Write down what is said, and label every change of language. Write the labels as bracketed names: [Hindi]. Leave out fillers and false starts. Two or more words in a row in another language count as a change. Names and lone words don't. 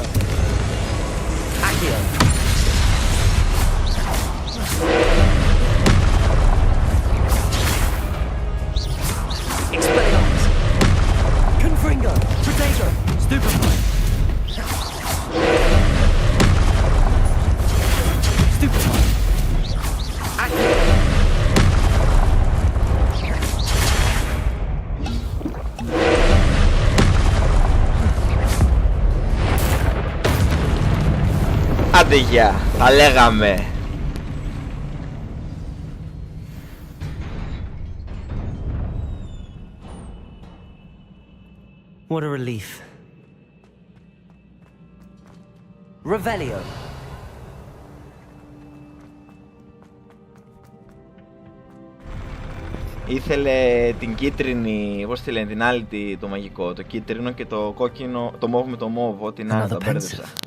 [Latin] Accio! Expelliarmus! Confringo! Potato! Stupefy! Stupefy! Accio! [Greek] Άντε γεια, τα λέγαμε. [English] What a relief. [Latin] Revelio. [Greek] Ήθελε την κίτρινη, πώς τη λένε, την άλλη το μαγικό, το κίτρινο και το κόκκινο, το μόβ με το μόβ, ό,τι να τα μπέρδεψα.